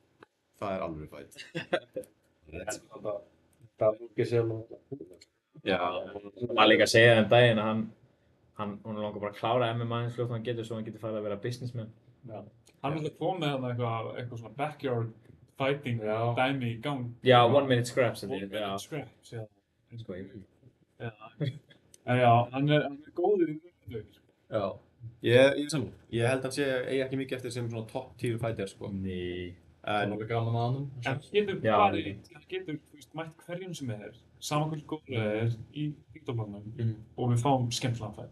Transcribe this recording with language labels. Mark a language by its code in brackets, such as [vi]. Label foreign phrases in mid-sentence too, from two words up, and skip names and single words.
[is] Það er alveg fætt. Það búrkir sjálf og... Já. Það var líka að segja það daginn að hún langar bara að klára MMA eins fljótt hann getur svo hann getur farið að vera businessman. Já. Hann er alltaf komið með eitthvað svona [en] backyard fighting [is] Já. dæmi í gang. [en] Já, 1 minute scraps. One minute scraps, [is] já. Sko, ég... En já, hann er góður í mjög. Já. Ég er saman. Ég held að hann sé eigi ekki mikið eftir sem svona [en] top tier fighter [is] sko. Ný. Það er alveg gaman að hann. En hann getur Já. farið, hann getur, þú veist, mætt hverjum sem er, saman hvernig góður það er í vídeoplanum og við fáum skemmtilegan fætt.